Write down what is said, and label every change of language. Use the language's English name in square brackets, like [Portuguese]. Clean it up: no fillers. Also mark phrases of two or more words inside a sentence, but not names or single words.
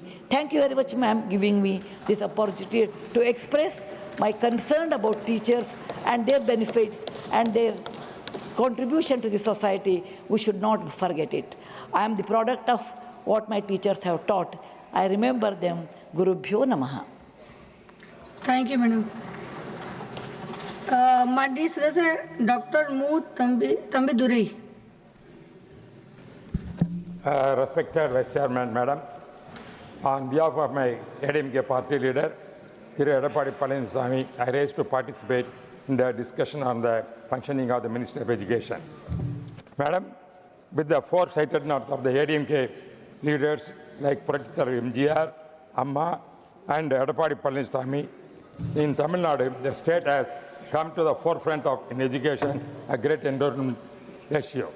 [English] Thank you very much, ma'am, giving me this opportunity to express my concern about teachers and their benefits and their contribution to the society. We should not forget it. I am the product of what my teachers have taught. I remember them. Guru Bhyo Namaha. Thank you, madam. [Hindi] माननीय सदस्य डॉक्टर मु तंबी दुरई। [English] Respected Vice Chairman, Madam, on behalf of my ADMK party leader, Thiru Edappadi Palaniswamy, I raise to participate in the discussion on the functioning of the Ministry of Education. Madam, with the foresightedness of the ADMK leaders like Professor MGR, Amma, and Edappadi Palaniswamy, in Tamil Nadu, the state has come to the forefront of in education a great enrollment ratio.